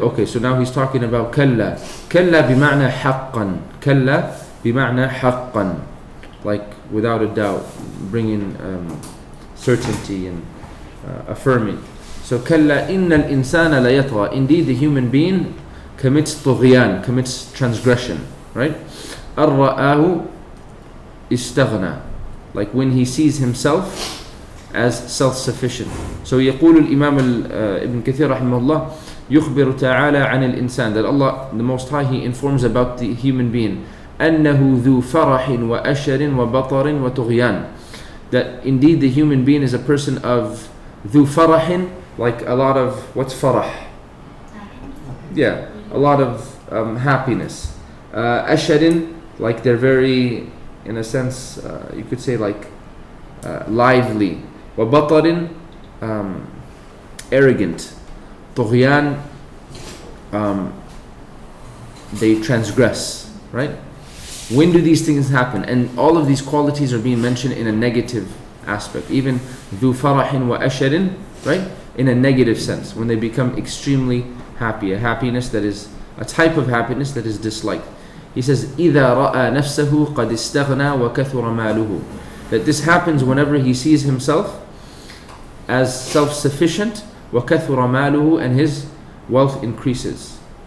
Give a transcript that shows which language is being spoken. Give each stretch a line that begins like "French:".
English: Okay, so now he's talking about كلا.
Arabic: كلا بمعنى حقا. كلا بمعنى حقا,
English: like without a doubt, bringing certainty and affirming.
Arabic: So كلا إن الإنسان ليطغى.
English: Indeed, the human being commits طغيان, commits transgression, right?
Arabic: أرآه استغنى,
English: like when he sees himself as self-sufficient. So
Arabic: يقول الإمام ابن كثير رحمه الله يخبر تعالى عن الإنسان,
English: that Allah the Most High, He informs about the human being,
Arabic: أنه ذو فرح وأشر وبطر وطغيان,
English: that indeed the human being is a person of
Arabic: ذو فرح,
English: like a lot of, what's farah? Yeah, a lot of happiness. أشر, like they're very, in a sense, you could say like lively. وبطر, arrogant. طغيان, they transgress, right? When do these things happen? And all of these qualities are being mentioned in a negative aspect. Even
Arabic: ذو فرح وأشر,
English: right? In a negative sense, when they become extremely happy, a happiness that is a type of happiness that is disliked. He says
Arabic: إذا رأى نفسه قد استغنى وكثر ماله,
English: that this happens whenever he sees himself as self-sufficient,
Arabic: وكثر ماله,
English: and his wealth increases.